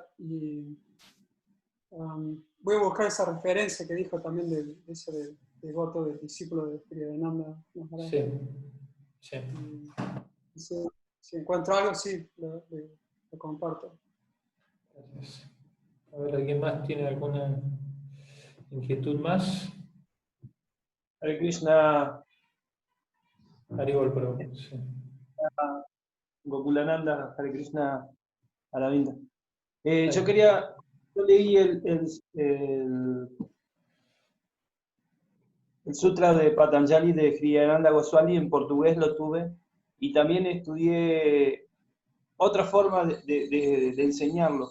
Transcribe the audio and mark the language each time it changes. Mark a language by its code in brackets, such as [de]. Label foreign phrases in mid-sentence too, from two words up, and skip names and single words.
[es] Y voy a buscar esa referencia que dijo también de ese devoto del discípulo de Priyadananda. Sí. Si encuentro algo, sí, lo comparto. Gracias. A ver, ¿alguien más tiene alguna inquietud más? Hare Krishna. Haribol, pero sí. Gokulananda, Hare Krishna, Aravinda. Yo leí el Sutra de Patanjali de Kriyananda Goswami, en portugués lo tuve, y también estudié otra forma de enseñarlo.